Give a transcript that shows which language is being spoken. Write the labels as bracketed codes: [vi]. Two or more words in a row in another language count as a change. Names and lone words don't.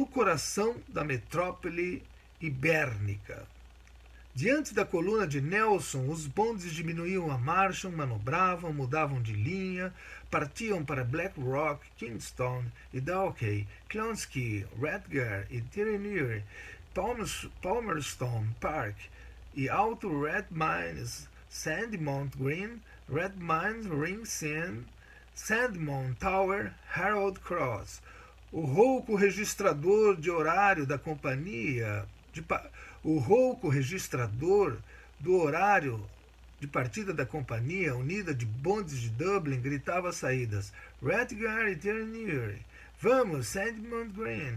[pt] coração da metrópole ibérnica. Diante da coluna de Nelson, os bondes diminuíam a marcha, manobravam, mudavam de linha, partiam para Black Rock, Kingston e Dalkey, Clonskeagh, Redgar e Tirrenier, Palmerston Park e Alto Red Mines, Sandmount Green, Red Mines, Ringsend, Sandmount Tower, Harold Cross. O rouco registrador de horário da companhia o rouco registrador do horário de partida da Companhia Unida de Bondes de Dublin gritava as saídas. Redgar e Tirrenier. Vamos, Sandmount Green.